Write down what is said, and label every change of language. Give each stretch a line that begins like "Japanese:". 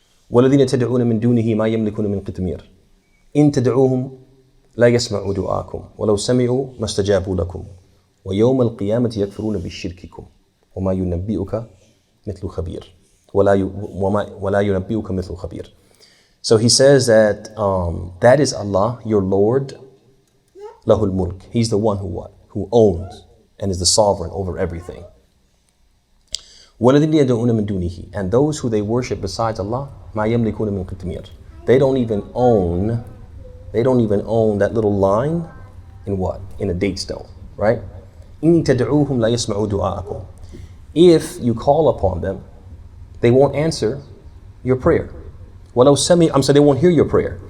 Arabic: وَالَّذِينَ تَدْعُونَ مِنْ دُونِهِ مَا يَمْلِكُونَ مِنْ قِطْمِيرٍ إِن تَدْعُوهُمْ لَا يَسْمَعُوا دُعَاءَكُمْ وَلَوْ سَمِعُوا مَا اسْتَجَابُوا لَكُمْ وَيَوْمَ الْقِيَامَةِ يَكْفُرُونَ بِشِرْكِكُمْ وَمَا يُنَبِّئُكَ مِثْلُ خَبِيرٍ وَلَا يُنَبِّئُكَ مِثْلُ خَبِيرٍ.
English: So he says that that is Allah, your Lord,
Arabic: lahul mulk.
English: He's the one who owns and is the sovereign over everything.
Arabic: وَالَّذِينَ يَدْعُونَ مِن دُونِهِ,
English: and those who they worship besides Allah,
Arabic: مَا يَمْلِكُونَ مِن قِطْمِيرٍ.
English: They don't even own that little line in what? In a date stone, right?
Arabic: إِن تَدْعُوهُمْ لَا يَسْمَعُوا دُعَاءَكُمْ.
English: If you call upon them, they won't answer your prayer.
Arabic: وَلَوْ سَمِعُوا,
English: I'm saying they won't hear your prayer.